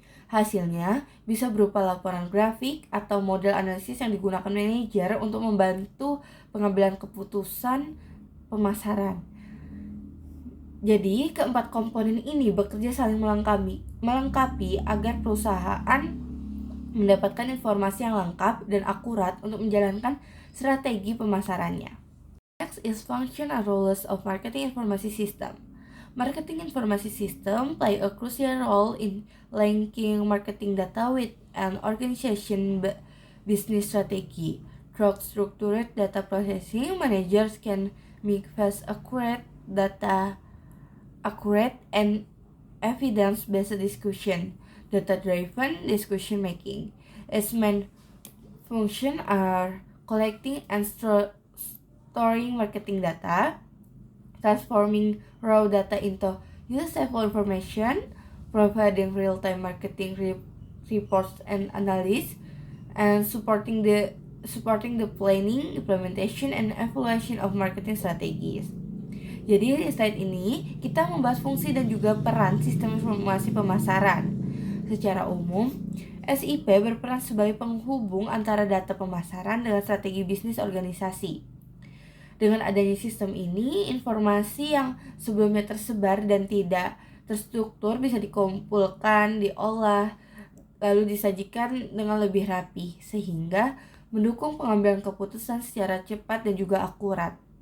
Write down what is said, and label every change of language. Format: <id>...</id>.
<id>Hasilnya bisa berupa laporan grafik atau model analisis yang digunakan manajer untuk membantu pengambilan keputusan pemasaran. Jadi, keempat komponen ini bekerja saling melengkapi agar perusahaan mendapatkan informasi yang lengkap dan akurat untuk menjalankan strategi pemasarannya.</id> <en>Next is function and roles of marketing information system. Marketing information system play a crucial role in linking marketing data with an organization business strategy. Through structured data processing, managers can make fast, accurate and evidence-based discussion, data-driven decision making. Its main functions are collecting and storing marketing data, transforming raw data into useful information, providing real-time marketing reports and analysis, and supporting the planning, implementation, and evaluation of marketing strategies.</en> <id>Jadi di slide ini kita membahas fungsi dan juga peran sistem informasi pemasaran. Secara umum, SIP berperan sebagai penghubung antara data pemasaran dengan strategi bisnis organisasi. Dengan adanya sistem ini, informasi yang sebelumnya tersebar dan tidak terstruktur bisa dikumpulkan, diolah, lalu disajikan dengan lebih rapi, sehingga mendukung pengambilan keputusan secara cepat dan juga akurat.</id>